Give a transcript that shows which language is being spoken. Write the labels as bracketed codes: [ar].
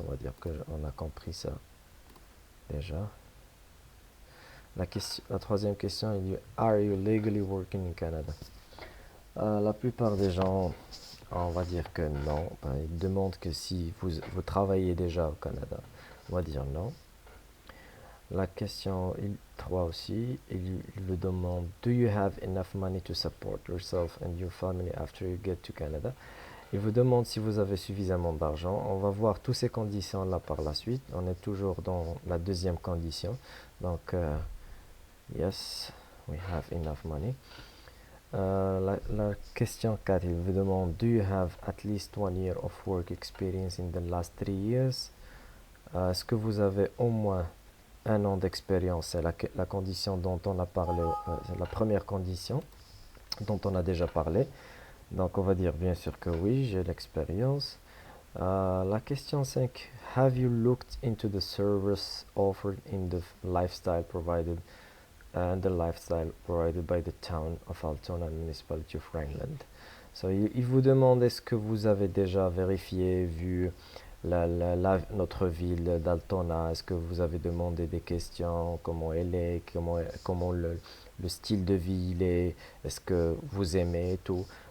[fr] On va dire qu'on a compris ça déjà. La troisième question, il dit [en] are you legally working in Canada? [fr] La plupart des gens, on va dire que non. Ils demandent que si vous travaillez déjà au Canada, on va dire non. La question 3 aussi, il le demande [en] do you have enough money to support yourself and your family after you get to Canada? [fr] Il vous demande si vous avez suffisamment d'argent. On va voir toutes ces conditions-là par la suite. On est toujours dans la deuxième condition. [en] Donc, yes, we have enough money. [fr] La question 4, il vous demande [en] do you have at least 1 year of work experience in the last 3 years? [fr] Est-ce que vous avez au moins un an d'expérience? C'est la condition dont on a parlé, c'est la première condition dont on a déjà parlé. Donc on va dire bien sûr que oui, j'ai l'expérience. La question 5. [en] Have you looked into the service offered in the lifestyle provided and the lifestyle provided by the town of Altona Municipality of Rhineland? [fr] So, il vous demande est-ce que vous avez déjà vérifié, vu notre ville d'Altona, est-ce que vous avez demandé des questions, comment elle est, comment le style de vie il est-ce que vous aimez tout.